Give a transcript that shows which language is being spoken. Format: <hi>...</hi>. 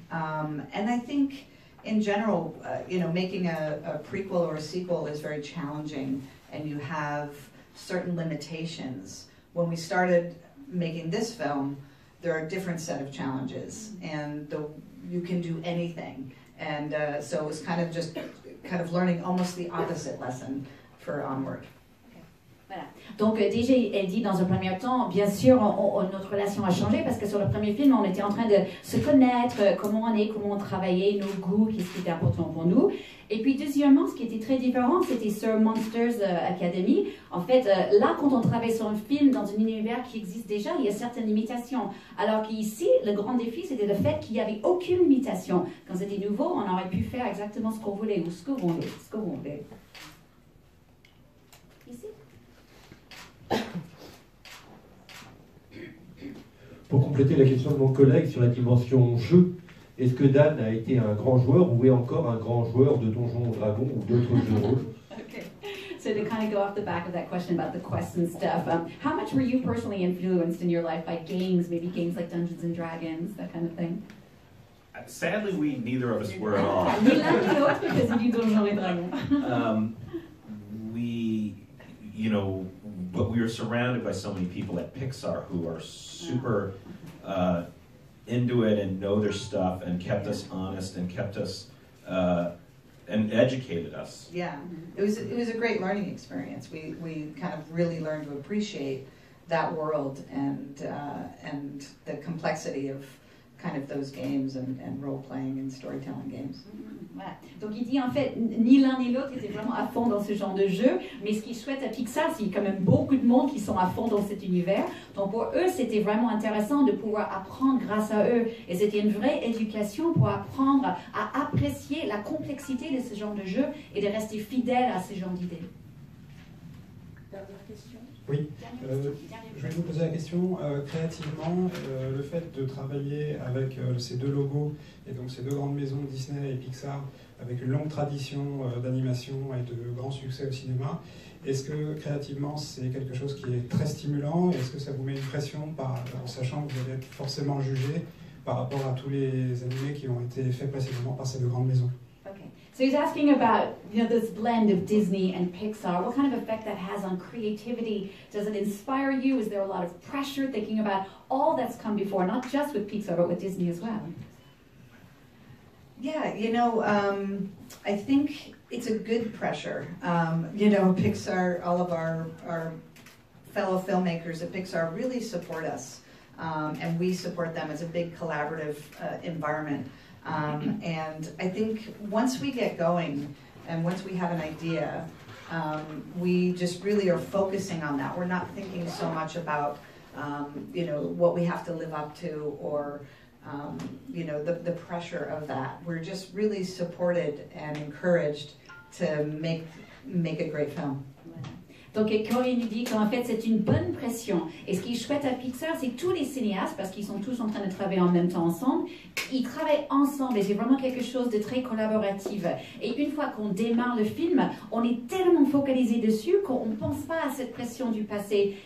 <en>And I think in general, you know, making a prequel or a sequel is very challenging, and you have certain limitations. When we started making this film, there are a different set of challenges, and you can do anything. And so it was kind of just kind of learning almost the opposite lesson for Onward.</en> <fr>Voilà. Donc déjà, elle dit dans un premier temps, bien sûr, notre relation a changé parce que sur le premier film, on était en train de se connaître, comment on est, comment on travaillait, nos goûts, qu'est-ce qui était important pour nous. Et puis deuxièmement, ce qui était très différent, c'était sur Monsters Academy. En fait, là, quand on travaille sur un film dans un univers qui existe déjà, il y a certaines limitations. Alors qu'ici, le grand défi, c'était le fait qu'il n'y avait aucune limitation. Quand c'était nouveau, on aurait pu faire exactement ce qu'on voulait ou ce que vous voulez. Ici. Pour compléter la question de mon collègue sur la dimension jeu, est-ce que Dan a été un grand joueur ou est encore un grand joueur de Donjons et Dragons ou d'autres jeux de rôle?</fr> <en>Okay. So to kind of go off the back of that question about the quests and stuff, how much were you personally influenced in your life by games, maybe games like Dungeons and Dragons, that kind of thing? Sadly, neither of us were at all.</en> <fr>Ni l'un ni l'autre,</fr> <en>because you do</en> <fr>Donjons et Dragons.</fr> <en>But we were surrounded by so many people at Pixar who are super into it and know their stuff and kept us honest and kept us and educated us. Yeah, it was a great learning experience. We kind of really learned to appreciate that world and the complexity of kind of those games and role-playing and storytelling games.</en> <fr>Voilà. Donc il dit en fait, ni l'un ni l'autre était vraiment à fond dans ce genre de jeu, mais ce qui est chouette à Pixar, c'est qu'il y a quand même beaucoup de monde qui sont à fond dans cet univers. Donc pour eux, c'était vraiment intéressant de pouvoir apprendre grâce à eux. Et c'était une vraie éducation pour apprendre à apprécier la complexité de ce genre de jeu et de rester fidèle à ce genre d'idées. Dernière question. Oui, je vais vous poser la question, créativement, le fait de travailler avec ces deux logos, et donc ces deux grandes maisons, Disney et Pixar, avec une longue tradition d'animation et de grands succès au cinéma, est-ce que créativement c'est quelque chose qui est très stimulant, et est-ce que ça vous met une pression en sachant que vous allez être forcément jugé par rapport à tous les animés qui ont été faits précédemment par ces deux grandes maisons?</fr> <en>So he's asking about, this blend of Disney and Pixar. What kind of effect that has on creativity? Does it inspire you? Is there a lot of pressure thinking about all that's come before, not just with Pixar, but with Disney as well? Yeah, I think it's a good pressure. Pixar, all of our fellow filmmakers at Pixar really support us, and we support them as a big collaborative environment. And I think once we get going and once we have an idea, we just really are focusing on that. We're not thinking so much about, what we have to live up to or, the pressure of that. We're just really supported and encouraged to make a great film.</en> <fr>Donc Corinne nous dit qu'en fait c'est une bonne pression. Et ce qui est chouette à Pixar, c'est que tous les cinéastes, parce qu'ils sont tous en train de travailler en même temps ensemble, ils travaillent ensemble et c'est vraiment quelque chose de très collaboratif. Et une fois qu'on démarre le film, on est tellement focalisé dessus qu'on ne pense pas à cette pression du passé.</fr>